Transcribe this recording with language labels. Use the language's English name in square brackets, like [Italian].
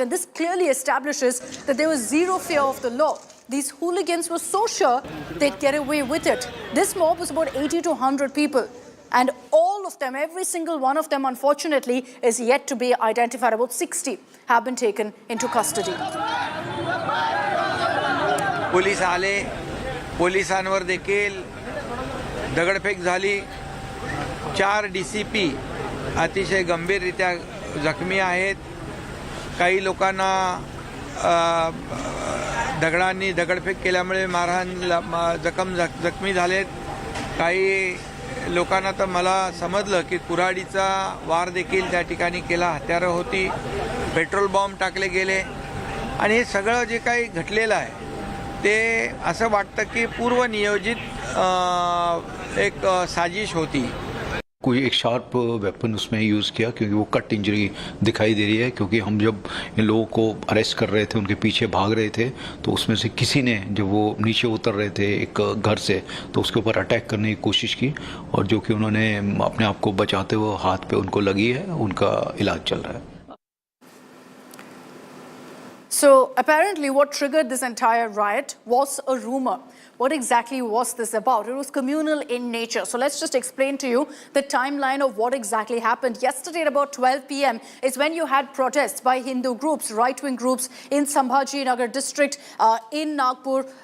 [English] And this clearly establishes that there was zero fear of the law. These hooligans were so sure they'd get away with it. This mob was about 80 to 100 people. And all of them, every single one of them, unfortunately, is yet to be identified. About 60 have been taken into custody. [Marathi] Police आले, पोलिसांवर देखील दगडफेक झाली. 4 DCP अतिशय गंभीररित्या जखमी आहेत. काही लोकांना दगडांनी दगडफेक केल्यामुळे जखमी झालेत. काही लोकांना तर मला समजलं की कुऱ्हाडीचा वार देखील त्या ठिकाणी केला, हत्यारं होती, पेट्रोल बॉम्ब टाकले गेले आणि हे सगळं जे काही घडलेलं आहे ते असं वाटतं की पूर्वनियोजित एक साजिश होती. [Hindi] कोई एक शार्प वेपन उसमें यूज़ किया क्योंकि वो कट इंजरी दिखाई दे रही है, क्योंकि हम जब इन लोगों को अरेस्ट कर रहे थे, उनके पीछे भाग रहे थे, तो उसमें से किसी ने जब वो नीचे उतर रहे थे एक घर से तो उसके ऊपर अटैक करने की कोशिश की और जो कि उन्होंने अपने आप को बचाते हुए हाथ पे उनको लगी है, उनका इलाज चल रहा है. [English] So apparently what triggered this entire riot was a rumor. What exactly was this about? It was communal in nature. So let's just explain to you the timeline of what exactly happened. Yesterday at about 12 p.m. is when you had protests by Hindu groups, right-wing groups in Sambhaji Nagar district in Nagpur.